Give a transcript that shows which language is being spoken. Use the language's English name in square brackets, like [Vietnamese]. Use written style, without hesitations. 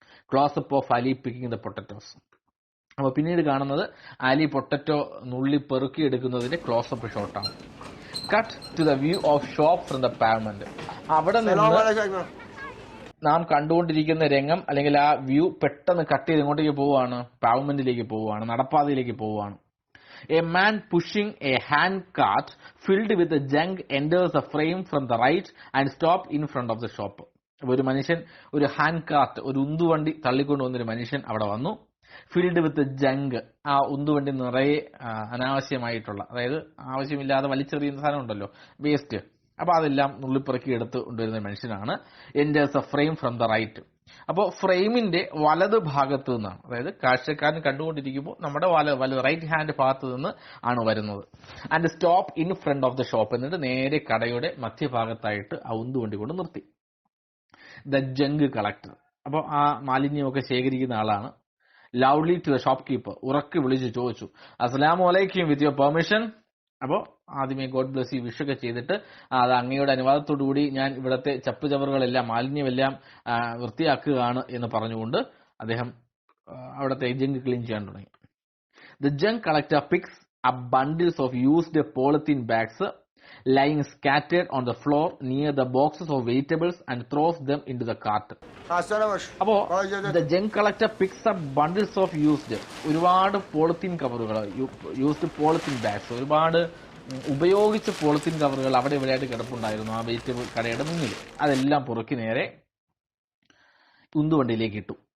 [English] Close up of Ali picking the potatoes. [Malayalam] അപ്പൊ പിന്നീട് കാണുന്നത് അലി പൊട്ടറ്റോ നുള്ളി പെറുക്കിയെടുക്കുന്നതിന്റെ close-up ഷോട്ടാണ്. [English] Cut to the view of shop from the pavement. [Malayalam] അവിടെ നിന്ന് നാം കണ്ടുകൊണ്ടിരിക്കുന്ന രംഗം അല്ലെങ്കിൽ ആ വ്യൂ പെട്ടെന്ന് കട്ട് ചെയ്ത് എങ്ങോട്ടേക്ക് പോവുകയാണ്? പാവ്മെന്റിലേക്ക് പോവുകയാണ്, നടപ്പാതയിലേക്ക് പോവുകയാണ്. [English] A man pushing a hand cart filled with junk enters the frame from the right and stop in front of the shop. [Malayalam] അപ്പൊ ഒരു മനുഷ്യൻ, ഒരു ഹാൻഡ് കാർട്ട്, ഒരു ഉന്തുവണ്ടി തള്ളിക്കൊണ്ടുവന്നൊരു മനുഷ്യൻ അവിടെ വന്നു. [English] filled with junk, [Malayalam] ആ ഉന്തുവണ്ടി നിറയെ അനാവശ്യമായിട്ടുള്ള, അതായത് ആവശ്യമില്ലാതെ വലിച്ചെറിയുന്ന സാധനം ഉണ്ടല്ലോ, വേസ്റ്റ്, അപ്പൊ അതെല്ലാം നുള്ളിപ്പിറക്കി എടുത്ത് കൊണ്ടുവരുന്ന മനുഷ്യനാണ്. [English] Enters a frame from the right. [Malayalam] അപ്പോൾ ഫ്രെയിമിന്റെ വലത് ഭാഗത്ത് നിന്നാണ്, അതായത് കാഴ്ചക്കാരൻ കണ്ടുകൊണ്ടിരിക്കുമ്പോൾ നമ്മുടെ വലത് റൈറ്റ് ഹാൻഡ് ഭാഗത്ത് നിന്ന് ആണ് വരുന്നത്. [English] and stop in front of the shop, [Malayalam] എന്നിട്ട് നേരെ കടയുടെ മധ്യഭാഗത്തായിട്ട് ആ ഉന്തുവണ്ടി കൊണ്ട് നിർത്തി. [English] the junk collector, [Malayalam] അപ്പോൾ ആ മാലിന്യമൊക്കെ ശേഖരിക്കുന്ന ആളാണ്. [English] loudly to the shopkeeper, [Malayalam] ഉറക്കെ വിളിച്ച് ചോദിച്ചു, [Arabic] അസ്സലാമു അലൈക്കും, [English] With your permission. [Malayalam] അപ്പോൾ ആദ്യമേ [English] God bless you [Malayalam] വിഷൊക്കെ ചെയ്തിട്ട്, അത് അങ്ങയുടെ അനുവാദത്തോടുകൂടി ഞാൻ ഇവിടുത്തെ ചപ്പുചവറുകളെല്ലാം മാലിന്യമെല്ലാം വൃത്തിയാക്കുകയാണ് എന്ന് പറഞ്ഞുകൊണ്ട് അദ്ദേഹം അവിടുത്തെ ജങ്ക് ക്ലീൻ ചെയ്യാൻ തുടങ്ങി. [English] The junk collector picks up bundles of used polythene bags lying scattered on the floor near the boxes of vegetables and throws them into the cart. [Malayalam] അപ്പോ [English] the junk collector picks up bundles of used, [Malayalam] ഒരുപാട് polythene കവറുകൾ, [English] used polythene bags, [Malayalam] ഒരുപാട് ഉപയോഗിച്ച polythene കവറുകൾ അവിടെ ഇവിടെയായിട്ട് കിടപ്പുണ്ടായിരുന്നു ആ vegetable കടയുടെ മുന്നിൽ. അതെല്ലാം പുറക്കി നേരെ ഉന്തുവണ്ടിയിലേക്ക് ഇട്ടു.